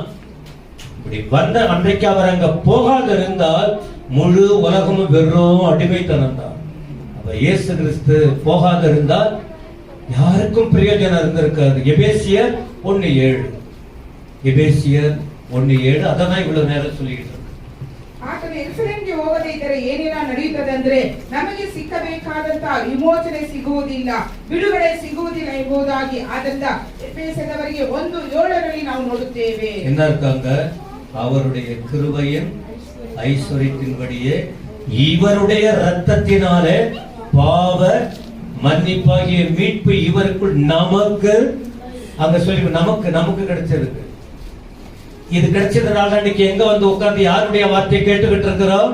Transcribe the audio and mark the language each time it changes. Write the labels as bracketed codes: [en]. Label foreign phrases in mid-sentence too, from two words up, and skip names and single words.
[ta] இப்படி வந்த அன்றைக்கு அவர் அங்க போகாது இருந்தால் முழு உலகமும் வெறும் அடிமைத்தனம் தான். அப்ப இயேசு கிறிஸ்து போகாது இருந்தால் யாருக்கும் பிரயோஜனம் இருந்திருக்காது. எபேசியர் 1:7 அதான் இவ்வளவு நேரம் சொல்லிக்கிட்டு இருக்கு. [kn] ಆತನು ಯೆರೂಸಲೇಮಿಗೆ ಹೋಗದೇ ಇದ್ದರೆ ಏನೆಲ್ಲ ನಡೆಯುತ್ತದೆ ಅಂದ್ರೆ ನಮಗೆ ಸಿಕ್ಕಬೇಕಾದಂತಹ ವಿಮೋಚನೆ ಸಿಗುವುದಿಲ್ಲ, ಬಿಡುಗಡೆ ಸಿಗುವುದಿಲ್ಲ ಎಂಬುದಾಗಿ ಆದ್ದರಿಂದ ಎಫೆಸದವರಿಗೆ 1:7 ನಾವು ನೋಡುತ್ತೇವೆ. [ta] என்ன இருக்காங்க? அவருடைய கிருபையின் ஐஸ்வரியத்தின்படியே இவருடைய இரத்தத்தினாலே பாவ மன்னிப்பாகிய மீட்பு இவருக்குள் நமக்கு, அங்க சொல்லி நமக்கு கிடைச்சிருக்கு. இது கிடைச்சதுனால இன்னைக்கு எங்க வந்து உட்கார்ந்து யாருடைய வார்த்தையை கேட்டுக்கிட்டு இருக்கிறோம்?